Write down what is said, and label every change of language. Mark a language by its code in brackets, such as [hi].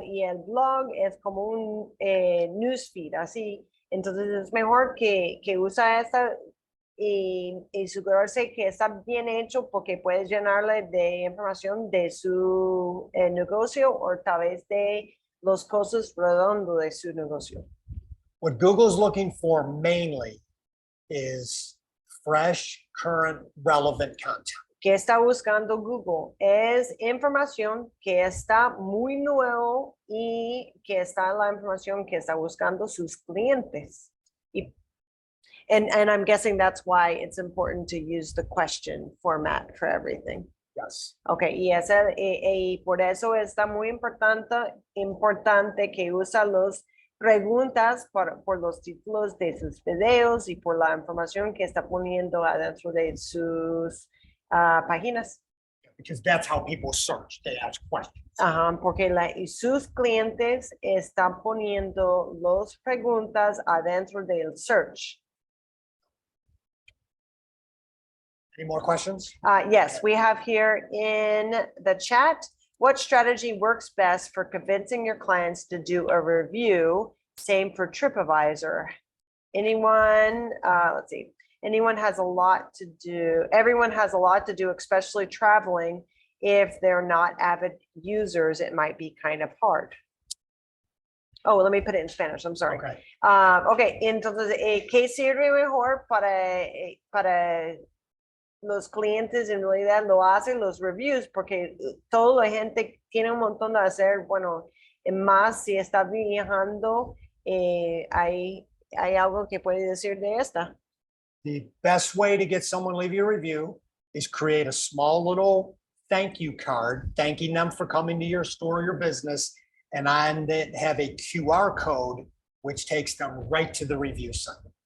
[es] Y el blog es como un newsfeed, así. Entonces es mejor que usa y asegurarse que está bien hecho porque puedes llenarle de información de su negocio o tal vez de los costos redondos de su negocio. [en] What Google's looking for mainly is fresh, current, relevant content. [es] ¿Qué está buscando Google? Es información que está muy nuevo y que está la información que está buscando sus clientes. [en] Y, and I'm guessing that's why it's important to use the question format for everything. Yes. [es] Okay, y por eso está muy importante que usa las preguntas por los títulos de sus videos y por la información que está poniendo adentro de sus páginas. [en] Because that's how people search. They ask questions. [es] Ajá, porque y sus clientes están poniendo las preguntas adentro del search. [en] Any more questions? Yes, we have here in the chat, what strategy works best for convincing your clients to do a review? Same for TripAdvisor. Anyone, let's see, anyone has a lot to do. Everyone has a lot to do, especially traveling. If they're not avid users, it might be kind of hard. Oh, let me put it in Spanish. I'm sorry. Okay. [es] Okay, entonces, ¿qué sirve mejor para los clientes? En realidad lo hacen los reviews porque toda la gente tiene un montón de hacer, bueno, más si está viajando, hay algo que puede decir de esta. [en] The best way to get someone to leave you a review is create a small little thank you card, thanking them for coming to your store or your business, and on it have a QR code, which takes them right to the review site.